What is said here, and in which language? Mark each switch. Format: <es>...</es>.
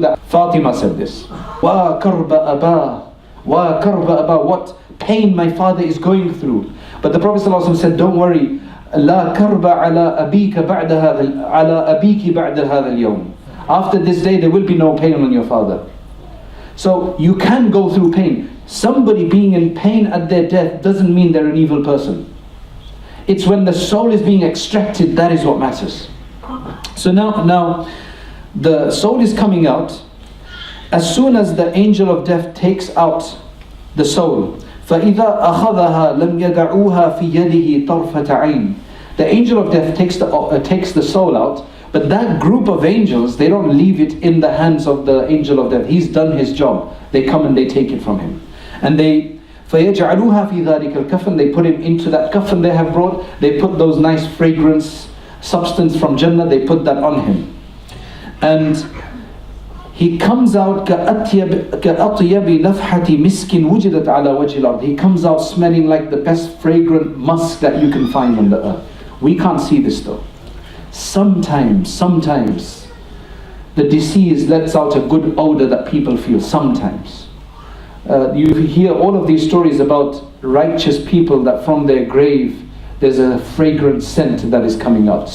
<en>That Fatima said this.</en> <ar>Wa karba aba, wa karba aba.</ar> <en>What pain my father is going through. But the Prophet sallallahu alaihi wasallam said, don't worry.</en> <ar>لا كرب على أبيك بعد هذا على أبيك بعد هذا اليوم.</ar> <en>After this day there will be no pain on your father. So you can go through pain. Somebody being in pain at their death doesn't mean they're an evil person. It's when the soul is being extracted, that is what matters. So now the soul is coming out. As soon as the angel of death takes out the soul,</en> <ar>فَإِذَا أَخَذَهَا لَمْ يَدَعُوهَا فِي يَدِهِ طَرْفَةَ عَيْنٍ.</ar> <en>The angel of death takes the soul out, but that group of angels, they don't leave it in the hands of the angel of death. He's done his job. They come and they take it from him. And they</en> <ar>فَيَجْعَلُوهَا فِي ذَلِكَ الْكَفَنِ.</ar> <en>They put him into that kafan they have brought. They put those nice fragrance substance from Jannah, they put that on him. And he comes out</en> <ar>كَأَطْيَبِ نَفْحَةِ مِسْكٍ وُجِدَتْ عَلَى وَجْهِ الْأَرْضِ.</ar> <en>He comes out smelling like the best fragrant musk that you can find on the earth. We can't see this though. Sometimes the deceased lets out a good odor that people feel. Sometimes you hear all of these stories about righteous people that from their grave there's a fragrant scent that is coming out.</en>